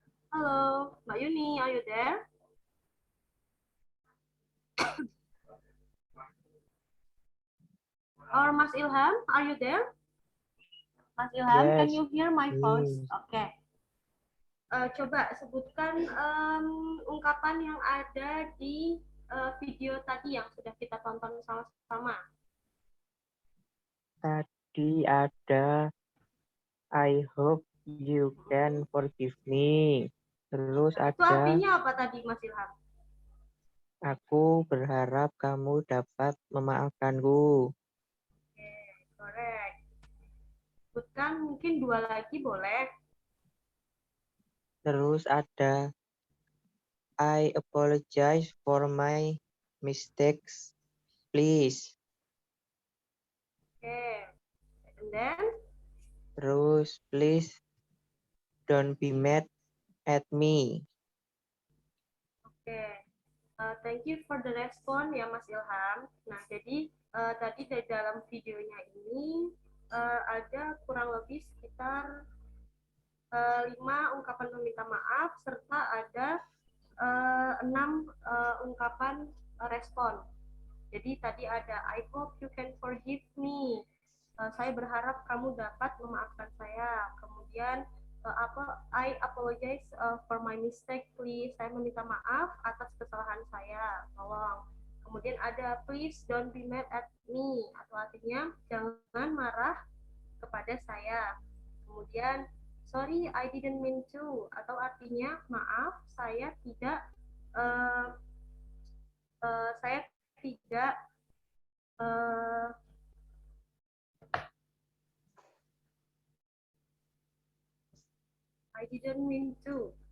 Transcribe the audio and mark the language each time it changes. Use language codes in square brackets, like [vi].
[en] Halo, Mbak Yuni, are you there? Or Mas Ilham, are you there? Mas Ilham, can Yes. you hear my voice? Yes. [id] Oke. Coba sebutkan ungkapan yang ada di video tadi yang sudah kita tonton sama-sama. Tadi ada [en] I hope you can forgive me. [id] Terus Itu ada artinya apa tadi, Mas Ilham? aku berharap kamu dapat memaafkanku. Oke, correct. Sebutkan mungkin dua lagi boleh. Terus ada [en] I apologize for my mistakes, please. Oke. And then, Terus please don't be mad at me. Oke, thank you for the response ya Mas Ilham. [id] Nah, jadi tadi dari dalam videonya ini ada kurang lebih sekitar 5 ungkapan meminta maaf serta ada 6 ungkapan respon. Jadi tadi ada [en] I hope you can forgive me. [id] Saya berharap kamu dapat memaafkan saya. [en] Kemudian I apologize for my mistake, please. [id] Saya meminta maaf atas kesalahan saya. Tolong. Kemudian ada [en] please don't be mad at me, [id] atau artinya jangan marah kepada saya. Kemudian [en] sorry I didn't mean to, [id] atau artinya maaf saya tidak uh, saya tidak [en] I didn't mean to.